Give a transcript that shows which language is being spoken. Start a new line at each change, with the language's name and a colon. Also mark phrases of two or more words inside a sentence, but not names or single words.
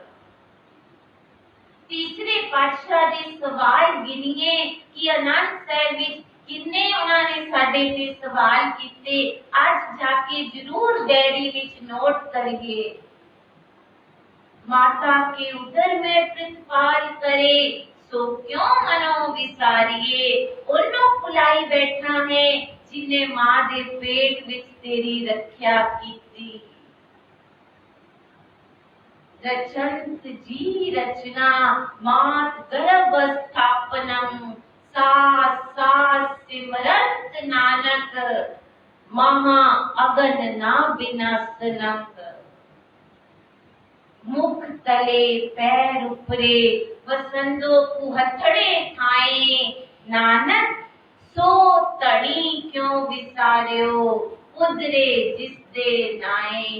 Punjabi: ਤੀਸਰੇ ਪਾਤਸ਼ਾਹ ਦੇ ਸਵਾਲ ਗਿਨੀਏ ਕਿ ਆਨੰਦ ਸਾਹਿਬ ਵਿਚ ਕਿੰਨੇ ਉਨ੍ਹੋਂਨੇ ਸਾਡੇ ਤੇ ਸਵਾਲ ਕੀਤੇ, ਆਜ ਜਾਕੇ ਜ਼ਰੂਰ ਡਾਇਰੀ ਵਿਚ ਨੋਟ ਕਰੀਏ। ਮਾਤਾ ਕੇ ਉਦਰ ਮੇਂ ਪ੍ਰਤਿਪਾਲ ਕਰੇ, ਸੋ ਕਿਉਂ ਮਨੋ ਵਿਸਾਰੀਏ। ਉਨ੍ਹੋਂ ਭੁਲਾਈ ਬੈਠਾ ਹੈ ਜਿਨ੍ਹੇਂ ਮਾਂ ਦੇ ਪੇਟ ਵਿਚ ਤੇਰੀ ਰਖਿਆ ਕੀਤੀ। ਰਚੰਤ ਜੀ ਰਚਨਾ ਮਾਤ ਗਰਭ ਸਥਾਪਨਮ, ਸਾਸ ਸਾਸ ਸਿਮਰੰਤ ਨਾਨਕ, ਮਹਾ ਅਗਨ ਨਾ ਵਿਨਾਸ਼ਨਕ। ਮੁਖ ਤਲੇ ਪੈਰ ਉਪਰੇ, ਵਸੰਦੋ ਕੁਹਥੜੇ ਖਾਏ। ਨਾਨਕ ਸੋ ਤੜੀ ਕਿਉਂ ਵਿਸਾਰਿਓ, ਉਦਰੇ ਜਿਸਦੇ ਨਾਏ।